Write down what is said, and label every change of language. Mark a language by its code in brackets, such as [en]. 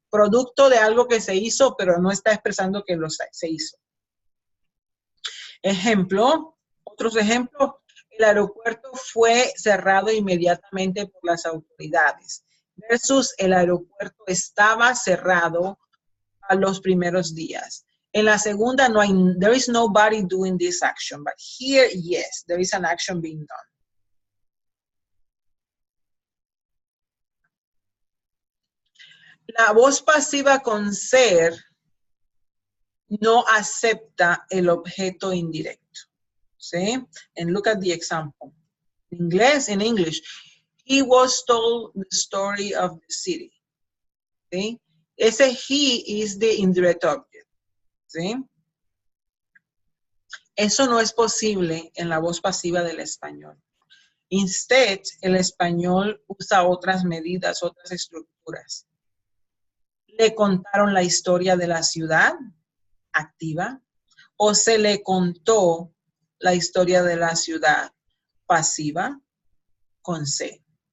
[es] producto de algo que se hizo, pero no está expresando que se hizo. Ejemplo, otros ejemplos. El aeropuerto fue cerrado inmediatamente por las autoridades, versus el aeropuerto estaba cerrado a los primeros días. En la segunda, no hay, [en] there is nobody doing this action, but here, yes, there is an action being done. [es] La voz pasiva con ser no acepta el objeto indirecto. [en] ¿Sí? And look at the example. In English, he was told the story of the city. ¿Sí? Ese he is the indirect object. [es] ¿Sí? Eso no es posible en la voz pasiva del español. Instead, el español usa otras medidas, otras estructuras. Le contaron la historia de la ciudad, activa, o se le contó la historia de la ciudad, pasiva, con C.